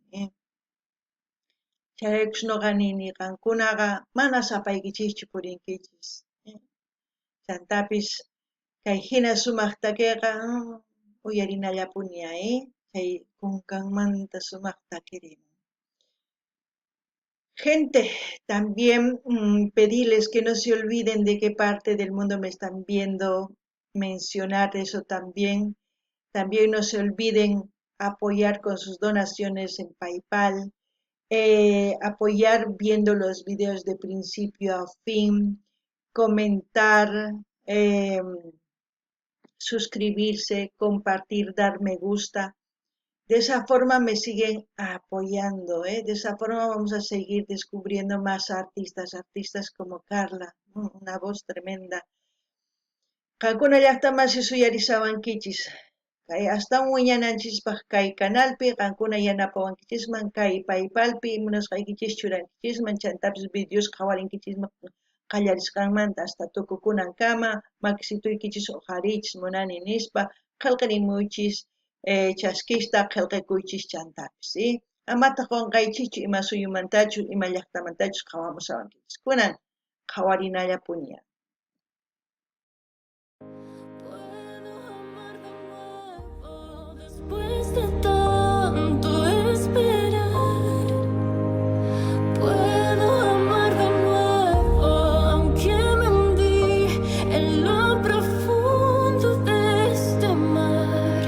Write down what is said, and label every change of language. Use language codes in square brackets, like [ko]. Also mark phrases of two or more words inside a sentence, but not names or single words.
[qu] chayraykush nuqa nini qankunaqa mana sapaykichischu purinkichis, chantapis kay hina sumaq takiqa uyarinallapuña, chay kunkanmanta sumaq takirimun. [es] Gente, también pedirles que no se olviden de qué parte del mundo me están viendo, mencionar eso también. También no se olviden apoyar con sus donaciones en PayPal, apoyar viendo los videos de principio a fin, comentar, suscribirse, compartir, dar me gusta. De esa forma me siguen apoyando, de esa forma vamos a seguir descubriendo más artistas como Carla, una voz tremenda. [qu] Qankuna llaqtaman suyarisawankichis, kay astawan wiñananchispaq kay canalpi qankuna yanapawankichisman, kay PayPalpi munasqaykichis churankichisman, chantapis videos qhawarinkichisman qallarisqanmanta hasta tukukunankama, makisituykichis uqharichis munani nispa, qillqarimuychis, chaskista qillqikuychis chantapis, amataq qunqaychikchu ima suyumantachu ima llaqtamantachu qhawamusawankichis kunan qhawarinallapuña. [es] Después de tanto esperar, puedo amar de nuevo, aunque me hundí en lo profundo de este mar.